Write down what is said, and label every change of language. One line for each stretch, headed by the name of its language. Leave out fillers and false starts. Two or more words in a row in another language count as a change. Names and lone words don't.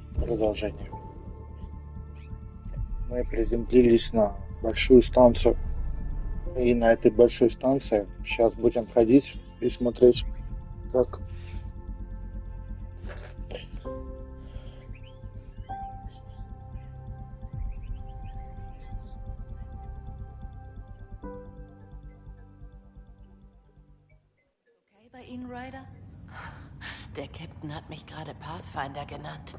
Russian: Продолжение. Мы приземлились на большую станцию. И на этой большой станции сейчас будем ходить и смотреть, как
German: Okay bei Ihnen, Ryder? Der Captain hat mich gerade Pathfinder genannt.